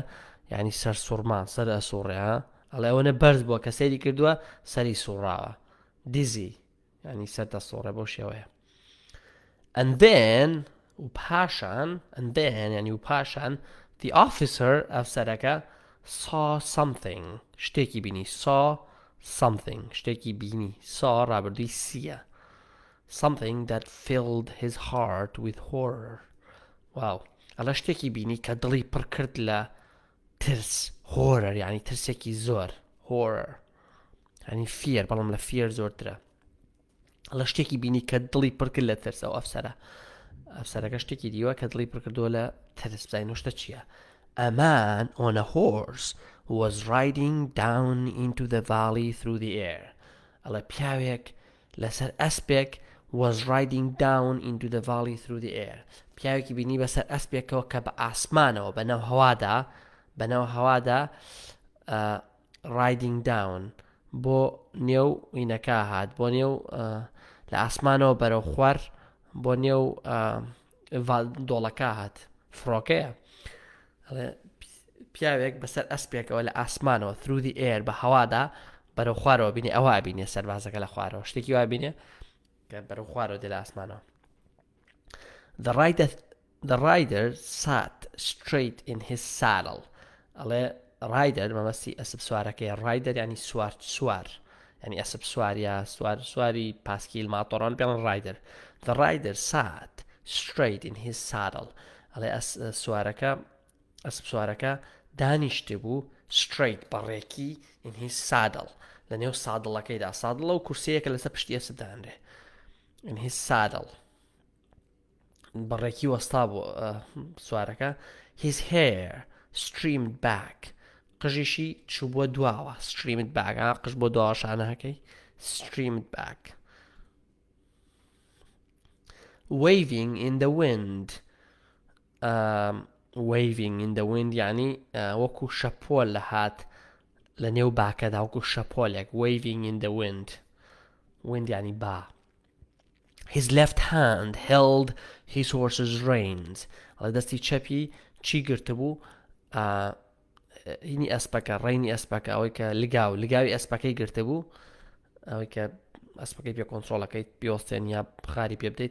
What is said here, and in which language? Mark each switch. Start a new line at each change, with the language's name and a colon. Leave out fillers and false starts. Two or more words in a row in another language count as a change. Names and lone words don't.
Central Kurdish: یعنی سەر سوورمان سەر ئەسوڕێ ئەڵێ ئەوەنە بەرز بووە کە سەیری کردووە سەری سوڕاوە دزی ینی سەر دەسوڕێ بۆ شێوەیە.
English: and then
Central Kurdish: و پاشان
English: the officer ئەفسەرەکە saw something
Central Kurdish: شتێکی بینی.
English: saw something
Central Kurdish: شتێکی بینی. saw ڕابردووی سیە.
English: something that filled his heart with horror.
Central Kurdish: واو ئەڵە شتێکی بینی کە دڵی پڕ کرد لە ترس. horror ینی ترسێکی زۆر. horror ینی fear بەڵام لە fear زۆرترە. ئەڵە شتێکی بینی کە دڵی پڕ کرد لە ترس. ئەو ئەفسەرەکە شتێکی دیوە کە دڵی پڕ کردووە لە ترس. بزانین شتە چییە؟
English: a man on a horse was riding down into the valley through the air.
Central Kurdish: ئەڵە پیاوێک لەسەر ئەسپێک
English: was riding down into the valley through the air.
Central Kurdish: پیاوێکی بینی بەسەر ئەسپێکەوە کە بە ئاسمانەوە بەناو هەوادا
English: riding down
Central Kurdish: بۆ نێو وینەکە هات بۆ نێو لە ئاسمانەوە بەرەو خوار بۆ نێو دۆڵەکە هات فڕۆکەیە. پیاوێک بەسەر ئەسپێکەوە لە ئاسمانەوە
English: through the air
Central Kurdish: بە هەوادا بەرەو خوارەوە بینێ. ئەوە بینێ سەربازەکە لە خوارەوە شتێکی وا بینێ کە بەرەو خوارەوە دێ لە ئاسمانەوە.
English: the rider sat straight in his saddle.
Central Kurdish: ئەڵێ rider مەمەستی ئەسب سوارەکەی. rider ینی سوار ینی ئەسب سواریا سواری پاسکیل ماتۆڕان پێڵن rider.
English: the rider sat straight in his saddle.
Central Kurdish: ئەڵێ ئەسب سوارەکە دانیشتە بوو straight بەڕێکی
English: in his saddle
Central Kurdish: لە نێو سادڵەکەیدا. سادڵە و کورسەیەکە لەسەر پشتی ئەسب دانرێ.
English: in his saddle
Central Kurdish: بەڕێکی وەستا بوو سوارەکە.
English: his hair streamed back
Central Kurdish: قژیشی چوو بۆ دواوە.
English: streamed back
Central Kurdish: قژ بۆ دواوە شانەکەی
English: streamed back. waving in the wind waving in the wind
Central Kurdish: یعنی وەکو شەپۆل لە هات لە نێو باکەدا وەکو شەپۆلێک.
English: waving in the wind
Central Kurdish: یعنی با.
English: his left hand held his horse's reins.
Central Kurdish: ئەڵێ دەستی چەپی چی گرتە بوو؟ هینی ئەسپەکە ڕێینی ئەسپەکە ئەوەی کە لگاوی ئەسپەکەی گرتە بوو ئەوەی کە ئەسپەکەی پێ کۆنترۆڵەکەی پێوەستێن یا بخاری پێ بدەیت.